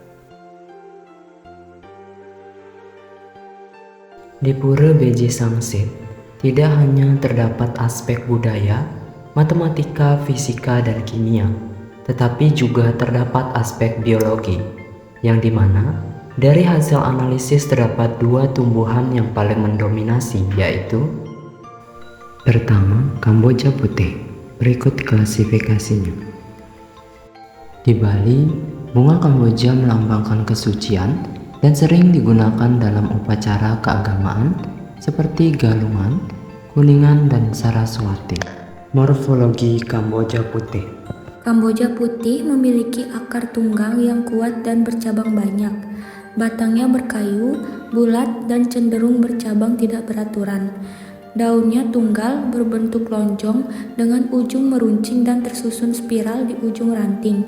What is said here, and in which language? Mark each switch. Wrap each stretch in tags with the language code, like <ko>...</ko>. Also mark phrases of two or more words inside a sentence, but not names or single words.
<id>Di Pura Beji Sangsit, tidak hanya terdapat aspek budaya, matematika, fisika, dan kimia, tetapi juga terdapat aspek biologi, yang dimana dari hasil analisis terdapat dua tumbuhan yang paling mendominasi, yaitu pertama, Kamboja putih. Berikut klasifikasinya. Di Bali, bunga Kamboja melambangkan kesucian dan sering digunakan dalam upacara keagamaan seperti galungan, kuningan, dan saraswati. Morfologi Kamboja putih. Kamboja putih memiliki akar tunggal yang kuat dan bercabang banyak. Batangnya berkayu, bulat, dan cenderung bercabang tidak beraturan. Daunnya tunggal, berbentuk lonjong dengan ujung meruncing dan tersusun spiral di ujung ranting.</id>